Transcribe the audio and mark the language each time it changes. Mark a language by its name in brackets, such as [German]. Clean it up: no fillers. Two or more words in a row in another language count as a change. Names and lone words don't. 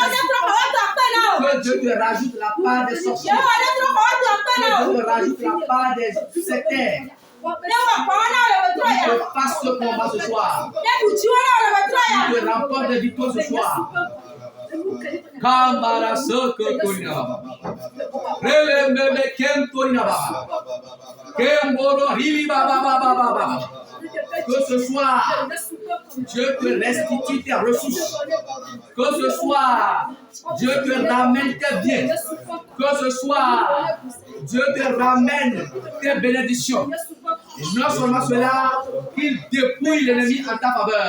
[French] Que Dieu te rajoute la part des sorciers. Que Dieu te rajoute la part des sectaires. Que fasse ce combat ce soir. Que remporte des victoires ce soir. Kamara soko korina. Relembebe kem korina baba. Kemboro hili baba baba baba. Que ce soir, Dieu te restitue tes ressources. Que ce soir, Dieu te ramène tes biens. Que ce soir, Dieu te ramène tes bénédictions. Et non seulement cela, qu'il dépouille l'ennemi en ta faveur.